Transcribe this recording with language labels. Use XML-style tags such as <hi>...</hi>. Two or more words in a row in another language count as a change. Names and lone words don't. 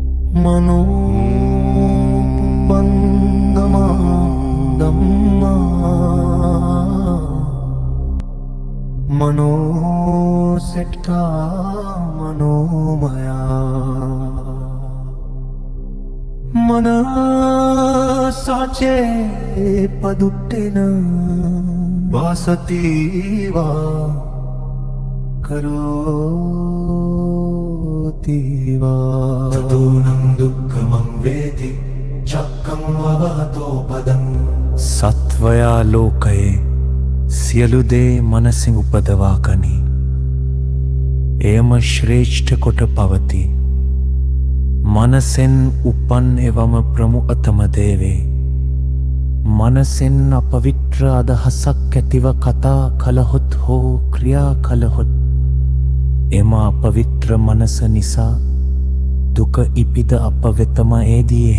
<pi>मनोबन्धमा धम्मा मनोसेट्टा मनोमया मनसाचे पदुट्टेन वासतीवा करोतीवा तदूनं दुःखमं वेति चक्कं ववतो पदं</pi> <si>සත්වයා ලෝකයේ සියලු දේ මනසින් උපදවා ගනී. එයම ශ්‍රේෂ්ඨ කොට පවතී. මනසෙන් උපන් එවම ප්‍රමුඛතම දේ වේ. මනසෙන් අපවිත්‍ර අදහසක් ඇතිව කතා කළහොත් හෝ ක්‍රියා කළහොත් එම අපවිත්‍ර මනස නිසා දුක ඉපිද අප වෙතම ඒදියේ.</si>